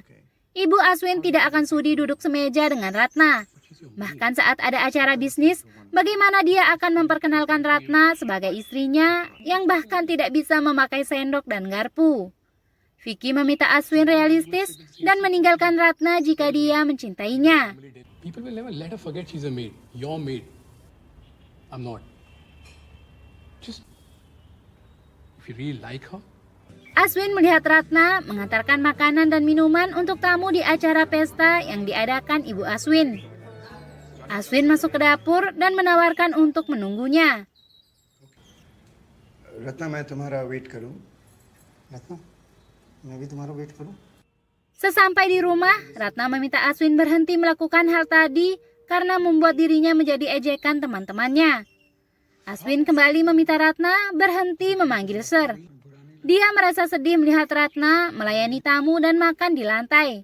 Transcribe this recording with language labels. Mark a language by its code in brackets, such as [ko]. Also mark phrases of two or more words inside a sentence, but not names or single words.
[id] Ibu Aswin tidak akan sudi duduk semeja dengan Ratna. Bahkan saat ada acara bisnis, bagaimana dia akan memperkenalkan Ratna sebagai istrinya yang bahkan tidak bisa memakai sendok dan garpu. Vicky meminta Aswin realistis dan meninggalkan Ratna jika dia mencintainya. [en] People will never let her forget she's a maid. Your maid. I'm not. Just, if you really like her. [id] Aswin melihat Ratna mengantarkan makanan dan minuman untuk tamu di acara pesta yang diadakan Ibu Aswin. Aswin masuk ke dapur dan menawarkan untuk menunggunya. [hi] रत्ना मैं तुम्हारा वेट करूं रत्ना मैं भी तुम्हारा वेट करूं [id] Sesampai di rumah, Ratna meminta Aswin berhenti melakukan hal tadi karena membuat dirinya menjadi ejekan teman-temannya. Aswin kembali meminta Ratna berhenti memanggil Sir. Dia merasa sedih melihat Ratna melayani tamu dan makan di lantai.